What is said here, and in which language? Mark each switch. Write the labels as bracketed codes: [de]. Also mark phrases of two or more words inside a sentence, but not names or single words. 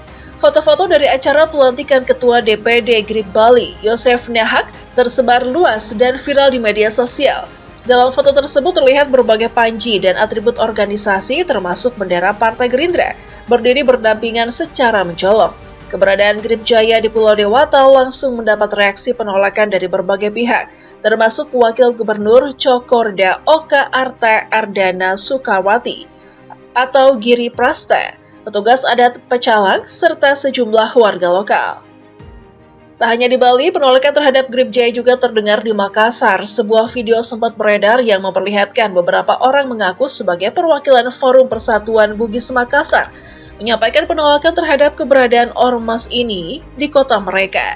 [id] Foto-foto dari acara pelantikan Ketua DPD Grip Bali, Yosef Nahak, tersebar luas dan viral di media sosial. Dalam foto tersebut terlihat berbagai panji dan atribut organisasi termasuk bendera Partai Gerindra berdiri berdampingan secara mencolok. Keberadaan Grip Jaya di Pulau Dewata langsung mendapat reaksi penolakan dari berbagai pihak, termasuk Wakil Gubernur Cokorda Oka Arta Ardana Sukawati atau Giri Prasta, petugas adat Pecalang, serta sejumlah warga lokal. Tak hanya di Bali, penolakan terhadap Grip Jaya juga terdengar di Makassar. Sebuah video sempat beredar yang memperlihatkan beberapa orang mengaku sebagai perwakilan Forum Persatuan Bugis Makassar, menyampaikan penolakan terhadap keberadaan ormas ini di kota mereka.